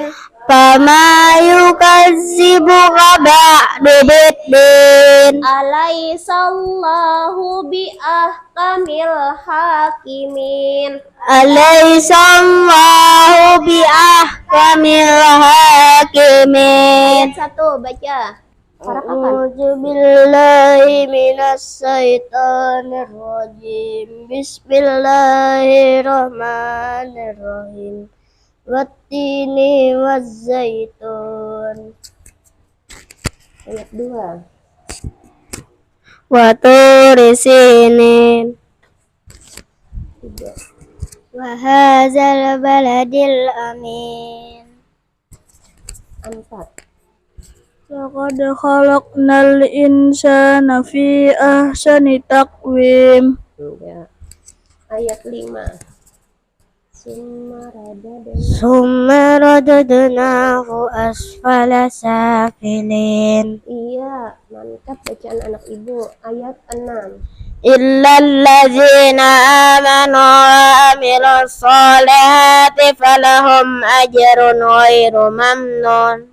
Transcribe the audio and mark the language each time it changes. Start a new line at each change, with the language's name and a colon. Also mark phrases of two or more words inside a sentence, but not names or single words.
Arabic: فما يكذبك بعد بالدين. أليس الله بأحكم الحاكمين. أليس الله بأحكم الحاكمين.
Indonesian: Ayat 1 baca.
Arabic: أعوذ بالله من الشيطان الرجيم. بسم الله الرحمن الرحيم. والتين والزيتون.
Indonesian: Ayat 2.
Arabic: وطور سينين.
Indonesian: 3.
Arabic: وهذا البلد الأمين.
Indonesian: 4.
Arabic: لقد خلقنا الإنسان في أحسن تقويم.
Indonesian: Ya. Ayat 5.
Arabic: ثم رددناه أسفل سافلين.
Indonesian: Iya, mantap bacaan anak ibu. Ayat 6.
Arabic: إلا الذين آمنوا وعملوا الصالحات فلهم أجر غير ممنون.